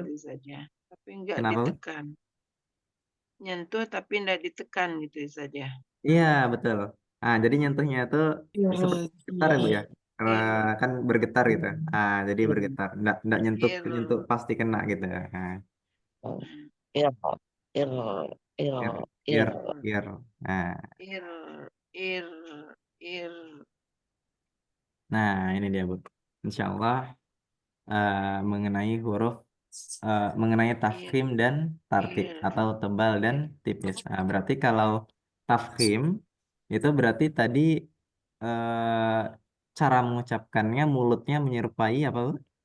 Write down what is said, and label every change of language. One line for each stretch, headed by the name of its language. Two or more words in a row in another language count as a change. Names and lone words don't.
Indonesian: gitu saja. Tapi enggak kenapa, Bu? ditekan. Nyentuh tapi enggak ditekan gitu saja. Iya, betul. Nah, jadi nyentuhnya itu seperti getar ya, Bu ya. Karena Ir. kan bergetar gitu. Jadi bergetar, nggak nyentuh Ir. nyentuh pasti kena gitu. Nah, Ir. Ir. Ir. ir, Ir. ir, ir. Nah, Ir. Ir. Ir. nah, ini dia, Bu. Insya Allah mengenai mengenai tafkhim dan tarkik Ir. atau tebal dan tipis. Nah, berarti kalau tafkhim itu berarti tadi eh, cara mengucapkannya mulutnya menyerupai apa, Bu?